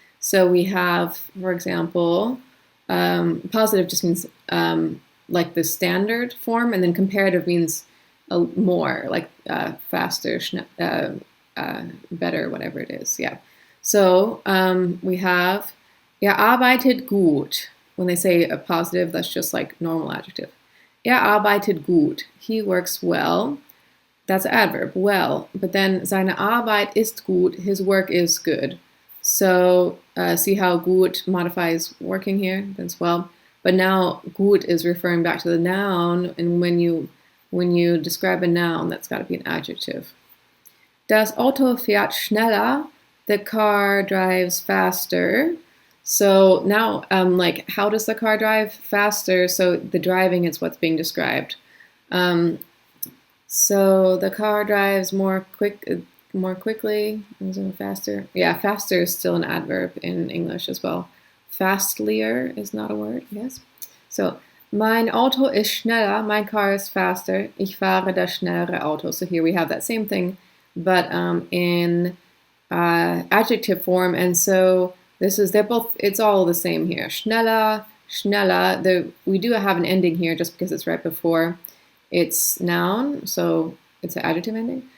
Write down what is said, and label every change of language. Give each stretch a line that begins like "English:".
English: So we have, for example, positive just means like the standard form, and then comparative means more, like faster, better, whatever it is. Yeah. So we have,
German: arbeitet gut.
English: When they say a positive, that's just like normal adjective.
German: Arbeitet gut.
English: He works well. That's an adverb, well. But then
German: seine Arbeit ist gut.
English: His work is good. So see how gut modifies working here? That's well. But now gut is referring back to the noun, and when you describe a noun, that's got to be an adjective.
German: Das Auto fährt schneller.
English: The car drives faster. So now, how does the car drive faster? So the driving is what's being described. So the car drives more quickly, faster. Yeah, faster is still an adverb in English as well. Fastlier is not a word, yes.
German: So, mein Auto ist schneller,
English: my car is faster,
German: ich fahre das schnellere Auto.
English: So here we have that same thing, but in adjective form, and so it's all the same here. Schneller, schneller. We do have an ending here just because it's right before it's noun, so it's an adjective ending.